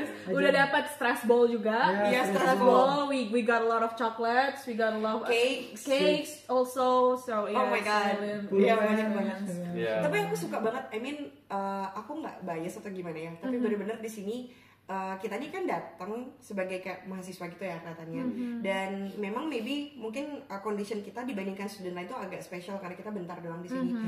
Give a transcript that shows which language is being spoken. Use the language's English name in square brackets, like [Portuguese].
[Indonesian] Udah dapat stress ball juga. [English] Yeah, stress ball. We got a lot of chocolates, we got a lot of cakes also. So yeah. Oh my god. [Indonesian] Iya banyak banget. [English] Yeah. [Indonesian] Tapi aku suka banget. [English] I mean, [Indonesian] aku nggak bias atau gimana ya. Tapi bener-bener di sini kita ini kan datang sebagai kayak mahasiswa gitu ya katanya. Dan memang maybe mungkin condition kita dibandingkan student lain itu agak spesial karena kita bentar doang di sini.